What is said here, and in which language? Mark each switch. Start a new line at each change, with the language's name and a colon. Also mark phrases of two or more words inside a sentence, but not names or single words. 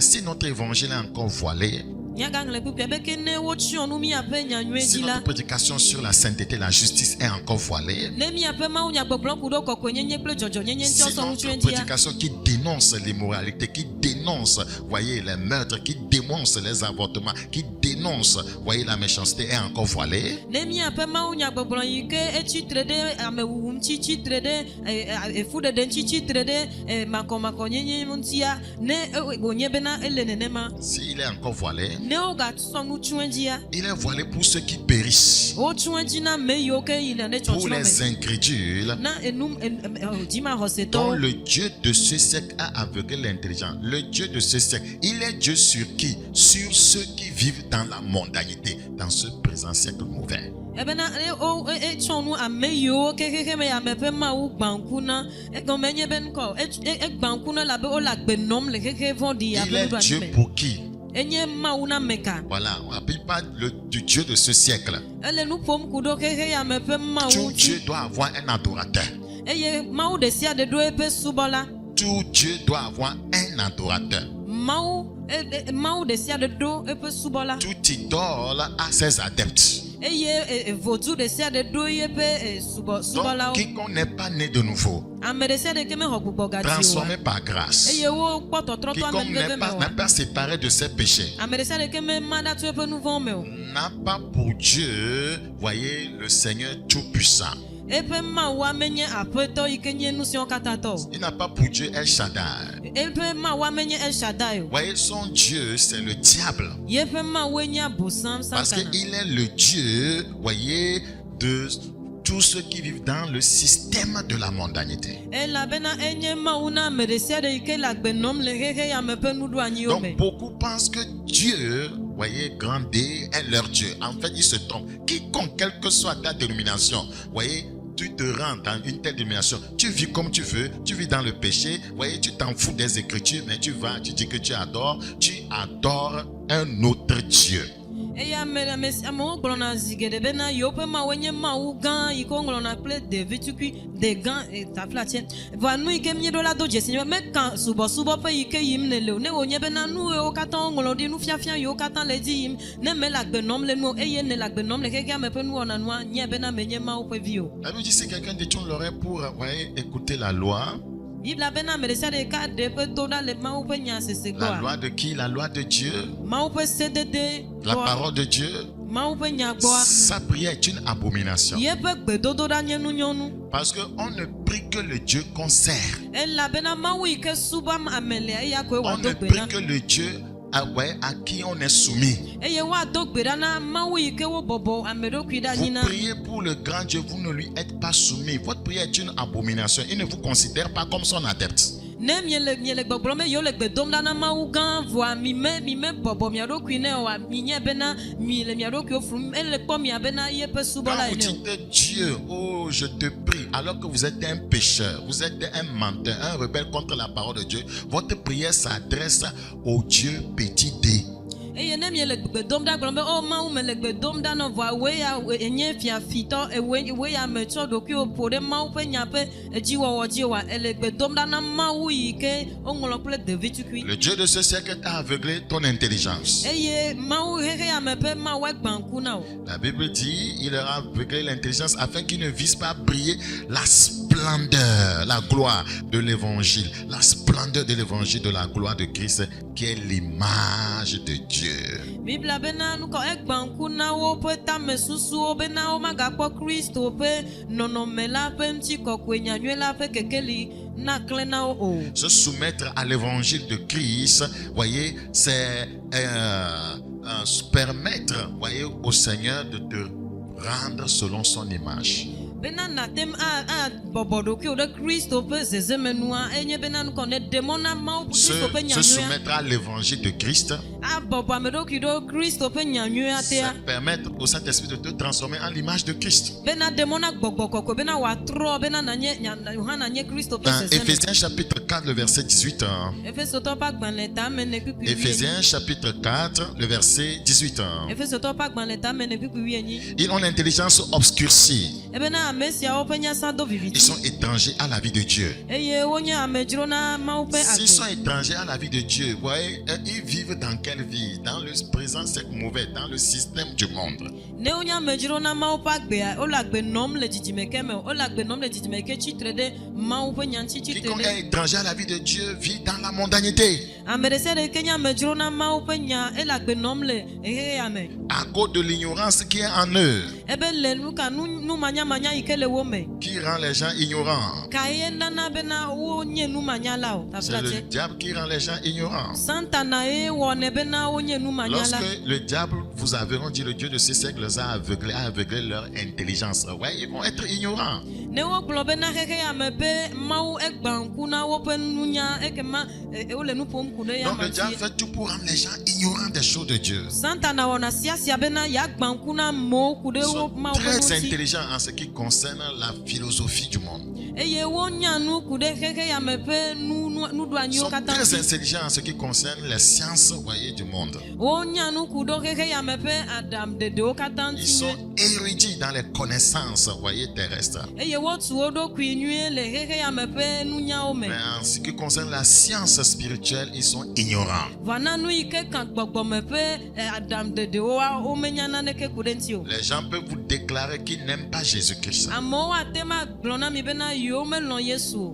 French: Si notre évangile est encore voilé, si notre prédication sur la sainteté et la justice est encore voilée, si notre prédication qui dénonce l'immoralité, qui dénonce, voyez, les meurtres, qui dénonce les avortements, qui dénonce dénonce, voyez, la méchanceté est encore voilée.
Ewe: Ne miaƒe mawunyagbɔgblɔ yi ke etsitre ɖe amewuwu ŋuti, tsitre ɖe efuɖeɖe ŋuti, tsitre ɖe makɔmakɔnyenye ŋutia, ne wònye bena ele nenema.
French: S'il est encore voilé,
Ewe: Ne wogatsɔ nu tso edzia,
French: il est voilé pour ceux qui périssent,
Ewe: wotso edzi na ame yiwo ke yina ɖe
French: pour
Ewe: tsɔtsrɔ̃
French: les
Ewe: me.
French: incrédules,
Ewe: Na
French: dont
Ewe: dzimaxɔsetɔwo.
French: le Dieu de ce siècle a aveuglé l'intelligence. Le Dieu de ce siècle, il est Dieu sur qui? Sur ceux qui vivent dans la mondanité, dans ce présent siècle mauvais.
Ewe: Ebena etsɔ nu ame yiwo ke me ame ƒe mawu gbã ŋku na, egɔme nye be ŋkɔ egbã ŋku na labe wole agbe nɔm le xexe vɔ̃ɖi
French: Il
Ewe: abe
French: est
Ewe: nuɖuɖu
French: Dieu
Ewe: me.
French: pour qui?
Ewe: Enye mawu na ame ka.
French: Voilà, on n'appelle pas du Dieu de ce siècle.
Ewe: Ele nu ƒom ku ɖo xexe ame ƒe mawu
French: Tout Dieu
Ewe: ŋuti.
French: doit avoir un adorateur.
Ewe: Eye mawu ɖe sia ɖe ɖo eƒe subɔla.
French: Tout Dieu doit avoir un adorateur.
Ewe: Mawu ɖe sia ɖe ɖo eƒe subɔla.
French: Tout idole a ses adeptes.
Ewe: Eye vodu ɖe sia ɖe ɖo yeƒe
French: Donc,
Ewe: subɔlawo.
French: quiconque n'est pas né de nouveau,
Ewe: Ame ɖe sia ɖe ke mexɔ gbugbɔ gadzi o.
French: transformé par grâce,
Ewe: Eye wokpɔ tɔtrɔtɔ
French: quiconque
Ewe: ame
French: n'est
Ewe: veve me
French: pas,
Ewe: o.
French: n'a pas séparé de ses péchés,
Ewe: Ame ɖe sia ɖe ke mema ɖa tso eƒe nu vɔ̃wo me o.
French: n'a pas pour Dieu, voyez, le Seigneur Tout-Puissant.
Ewe: Eƒe mawua menye aƒetɔ yi ke nye nu siwo katã tɔ o.
French: Il n'a pas pour Dieu El Shaddai.
Ewe: Eƒe mawua menye El Shaddai o.
French: Voyez, son Dieu, c'est le diable.
Ewe: Yeƒe mawue nye abosam
French: Parce
Ewe: Satana.
French: qu'il est le Dieu, voyez, de tous ceux qui vivent dans le système de la mondanité.
Ewe: Elabena enye mawu na ame ɖe sia ɖe yi ke le agbe nɔm le xexe ya me ƒe nuɖoanyiwo me.
French: Donc, beaucoup pensent que Dieu, voyez, grandé est leur Dieu. En fait, ils se trompent. Quiconque, quelle que soit ta dénomination, voyez, tu te rends dans une telle dénomination, tu vis comme tu veux, tu vis dans le péché, voyez, tu t'en fous des Écritures, mais tu vas, tu dis que tu adores un autre Dieu.
Ewe: Eye amewo gblɔna zi geɖe bena yewo ƒe mawu nye mawu gã yi ke woŋlɔna kple ɖevi tukui de gã taflatse. Vɔa nu yi ke míeɖo la do dzesi nye be meka subɔsubɔƒe yi ke yim ne le o. Ne wònye bena nu yiwo katã woŋlɔ ɖi, nufiafia yiwo katã le edzi yim, ne mele agbe nɔm le nu o, eye ne le agbe nɔm le xexea me ƒe nuwɔna nua, nye bena menye mawu ƒe vi o.
French: La Bible dit si quelqu'un détourne l'oreille pour, voyez, écouter la loi.
Ewe: Bibla bena ame ɖe sia ɖe ka ɖe eƒe to ɖa le mawu ƒe nya sese
French: La
Ewe: gbɔa.
French: loi de qui? La loi de Dieu.
Ewe: Mawu ƒe sedede
French: La
Ewe: gbɔa.
French: parole de Dieu.
Ewe: Mawu ƒe nya gbɔa.
French: Sa prière est une abomination.
Ewe: Yeƒe gbedodoɖa nye nunyɔnu.
French: Parce qu'on ne prie que le Dieu qu'on sert.
Ewe: Elabena mawu yi ke subam ame lea, eya koe
French: On ne
Ewe: wòado gbe
French: prie
Ewe: na.
French: que le Dieu à qui on est soumis.
Ewe: Eye woado gbe ɖa na mawu yi ke wobɔbɔ ame ɖokui ɖe
French: Vous
Ewe: anyi na.
French: priez pour le grand Dieu, vous ne lui êtes pas soumis. Votre prière est une abomination. Il ne vous considère pas comme son adepte.
Ewe: Ne miele gbɔgblɔm be yewo le gbe dom ɖa na mawu gã, vɔa mi me bɔbɔ mia ɖokui ne oa, mi nye bena mi le mia ɖokuiwo frum. Ele kpɔ mia bena yeƒe
French: Quand
Ewe: subɔla
French: vous
Ewe: ene o.
French: dites Dieu, oh je te prie, alors que vous êtes un pécheur, vous êtes un menteur, un rebelle contre la parole de Dieu, votre prière s'adresse au Dieu petit d.
Ewe: Eye ne miele gbe dom ɖa gblɔm be o mawu me le gbe dom ɖa na vɔa woe ya enye fiafitɔ, woe ya me tsɔ ɖokuiwo ƒo ɖe mawu ƒe nya ƒe edziwɔwɔ dzi oa, ele gbe dom ɖa na mawu yi ke woŋlɔ kple ɖevi tukui.
French: Le Dieu de ce siècle a aveuglé ton intelligence.
Ewe: Eye mawu xexe ya me ƒe mawu gbã ŋku na o.
French: La Bible dit, il leur a aveuglé l'intelligence afin qu'ils ne visent pas briller la splendeur, la gloire de l'évangile, la splendeur de l'évangile de la gloire de Christ, qui est l'image de Dieu.
Ewe: Bibla bena nukɔ egbã ŋku na woƒe tame susuwo bena womagakpɔ Kristo ƒe nɔnɔme la ƒe ŋutikɔkɔe nyanyuie la ƒe kekeli naklẽ na wo o.
French: Se soumettre à l'évangile de Christ, voyez, c'est permettre, voyez, au Seigneur de te rendre selon son image.
Ewe: Bena natem a bɔbɔ ɖokuiwo ɖe Kristo ƒe zezemenua, enye bena nukɔ ne ɖemɔ na mawu Kristo ƒe
French: Se
Ewe: nyanyuia.
French: soumettre à l'évangile de Christ,
Ewe: Abɔbɔ ame ɖokui ɖo Kristo ƒe nyanyuia tea.
French: c'est permettre au Saint-Esprit de te transformer en l'image de Christ.
Ewe: Bena ɖemɔ na gbɔgbɔ kɔkɔe bena wòatrɔ bena Yohana nye Kristo ƒe
French: Dans
Ewe: zezeme.
French: Éphésiens chapitre 4, le verset 18.
Ewe: Efesotɔwo ƒe agbalẽ tame ne kpikpi
French: Éphésiens chapitre 4, le verset 18.
Ewe: Efesotɔwo ƒe agbalẽ tame ne kpikpi 18.
French: Ils ont l'intelligence obscurcie.
Ewe: Ebena na ame siawo ƒe nyasa do
French: Ils
Ewe: viviti.
French: sont étrangers à la vie de Dieu.
Ewe: Eye wonye amedzro na Mawu ƒe
French: S'ils sont
Ewe: agbe.
French: étrangers à la vie de Dieu, vous voyez, ils vivent dans quelle vie? Dans le présent siècle mauvais, dans le système du monde.
Ewe: Ne wonye amedzro na Mawu ƒe agbea, wole agbe nɔm le dzidzimeke me, wole agbe nɔm le dzidzimeke tsitre ɖe Mawu ƒe nyaŋtsi tsitre
French: Quiconque
Ewe: ɖe.
French: est étranger à la vie de Dieu vit dans la mondanité.
Ewe: Ame ɖe sia ɖe ke nye amedzro na Mawu ƒe nya, ele agbe nɔm le xexea me.
French: À cause de l'ignorance qui est en eux,
Ewe: Ebe le nuka nu manyamanya yi ke le wo me.
French: qui rend les gens ignorants.
Ewe: Ka ye nana bena wonye numanyalawo.
French: C'est
Ewe: Tafla
French: le
Ewe: tse.
French: diable qui rend les gens ignorants.
Ewe: Santana ye wɔne bena wonye numanyala.
French: Lorsque le diable, vous avez dit, le Dieu de ce siècle les a aveuglé leur intelligence, ouais, ils vont être ignorants.
Ewe: Ne wogblɔ bena xexea me be Mawu egba ŋku na woƒe nunya ekema wole nu ƒom ku ɖe ya
French: Donc le
Ewe: ma
French: diable
Ewe: ŋuti.
French: fait tout pour rendre les gens ignorants des choses de Dieu.
Ewe: Santana wɔna sia bena yeagba ŋku na amewo ku
French: Ils
Ewe: ɖe wo
French: sont
Ewe: Mawu ƒe
French: très
Ewe: nu ŋuti.
French: intelligents en ce qui concerne la philosophie du monde.
Ewe: Eye wonya nu ku ɖe xexea me ƒe
French: Ils
Ewe: nuɖoanyiwo
French: sont
Ewe: katã
French: très
Ewe: ŋuti.
French: intelligents en ce qui concerne les sciences, voyez, du monde.
Ewe: Wonya nu ku ɖe xexea me ƒe aɖaŋuɖeɖewo katã
French: Ils
Ewe: ŋuti
French: sont
Ewe: nyuie.
French: érudits dans les connaissances, voyez, terrestres.
Ewe: Eye wotu wo ɖokui nyuie le xexea me ƒe nunyawo me.
French: Mais en ce qui concerne la science spirituelle, ils sont ignorants.
Ewe: Vana nu yi ke ka gbɔgbɔme ƒe aɖaŋuɖeɖewo womenya naneke ku ɖe ŋuti o.
French: Les gens peuvent vous déclarer qu'ils n'aiment pas Jésus-Christ.
Ewe: Amewo ate ma gblɔ na mi bena yewo melɔ̃ Yesu o.